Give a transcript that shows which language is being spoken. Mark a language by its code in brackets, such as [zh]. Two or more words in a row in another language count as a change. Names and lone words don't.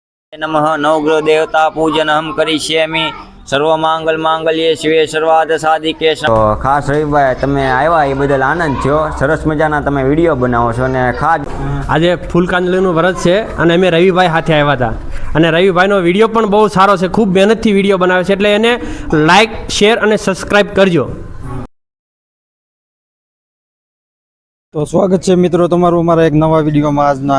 [sa] नमः नवग्रह देवता पूजन हम करिष्यामि सर्वमांगल मांगल्ये शिवे सर्वार्थ साधिके। [gu] તો ખાસ રવિભાઈ તમે આવ્યા એ બદલ આનંદ થયો। સરસ મજાના તમે વિડીયો બનાવો છો અને ખાસ આજે ફૂલકાંજલીનું વ્રત છે અને અમે રવિભાઈ સાથે આવ્યા હતા અને રવિભાઈનો વિડીયો પણ બહુ સારો છે, ખૂબ મહેનતથી વિડીયો બનાવે છે, એટલે એને લાઇક શેર અને સબસ્ક્રાઈબ કરજો। તો સ્વાગત છે મિત્રો તમારું અમારા એક નવા વિડીયોમાં।